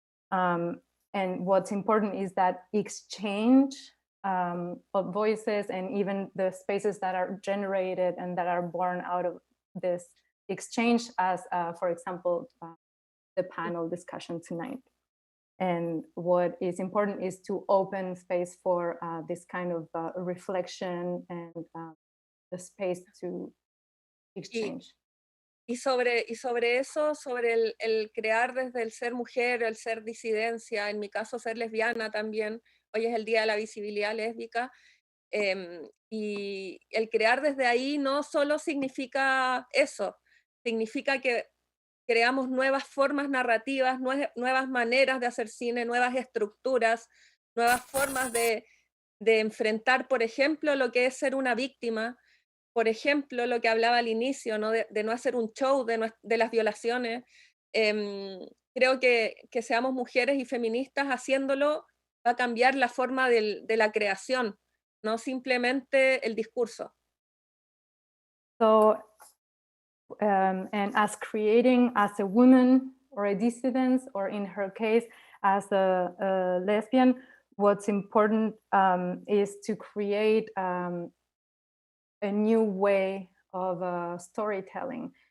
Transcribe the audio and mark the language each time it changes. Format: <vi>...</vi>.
<en>And what's important is that exchange of voices, and even the spaces that are generated and that are born out of this exchange, as for example, the panel discussion tonight. And what is important is to open space for this kind of reflection and the space to exchange.</en> <es>Y sobre eso, sobre el crear desde el ser mujer, el ser disidencia, en mi caso ser lesbiana también, hoy es el Día de la Visibilidad Lésbica, y el crear desde ahí no solo significa eso, significa que creamos nuevas formas narrativas, nuevas maneras de hacer cine, nuevas estructuras, nuevas formas de enfrentar, por ejemplo, lo que es ser una víctima, por ejemplo, lo que hablaba al inicio, ¿no? De no hacer un show de las violaciones. Creo que seamos mujeres y feministas haciéndolo va a cambiar la forma de la creación, no simplemente el discurso.</es> <en>So, and as creating as a woman or a dissident, or in her case, as a lesbian, what's important is to create a new way of storytelling.</en>